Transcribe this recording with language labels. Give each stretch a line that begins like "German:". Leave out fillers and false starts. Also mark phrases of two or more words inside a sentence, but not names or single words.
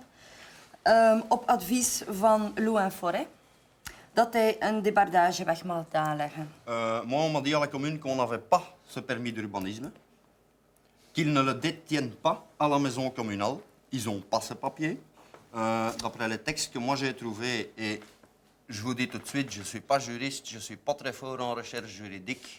Dutch: Op advies van Lou en Forêt. Dat hij een débardageweg mag aanleggen.
French: Moi, on m'a dit à la commune qu'on n'avait pas ce permis d'urbanisme, qu'ils ne le détiennent pas à la maison communale. Ils n'ont pas ce papier. D'après les textes que moi j'ai trouvés, et je vous dis tout de suite, je ne suis pas juriste, je ne suis pas très fort en recherche juridique.